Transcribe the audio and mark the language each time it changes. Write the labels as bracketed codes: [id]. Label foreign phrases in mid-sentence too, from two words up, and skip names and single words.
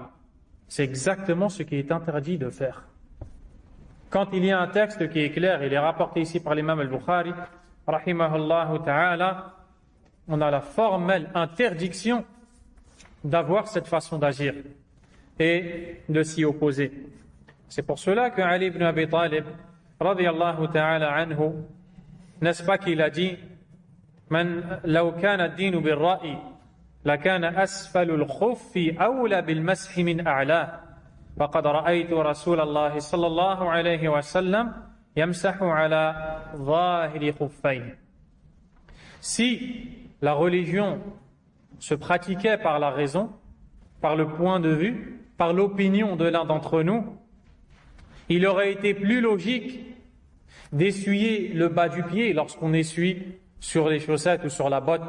[fr] C'est exactement ce qui est interdit de faire. Quand il y a un texte qui est clair, il est rapporté ici par l'imam al-Bukhari, [ar] رحمه الله تعالى, [fr] on a la formelle interdiction d'avoir cette façon d'agir et de s'y opposer. C'est pour cela que Ali ibn Abi Talib, [ar] رضي الله تعالى عنه, [fr] n'est-ce pas qu'il a dit, [ar] من لو كان الدين بالرأي لكان أسفل الخف أولى بالمسح من أعلاه فقد رأيت رسول الله صلى الله عليه وسلم يمسح على ظاهر خفين. [fr] Si la religion se pratiquait par la raison, par le point de vue, par l'opinion de l'un d'entre nous, il aurait été plus logique d'essuyer le bas du pied lorsqu'on essuie sur les chaussettes ou sur la botte.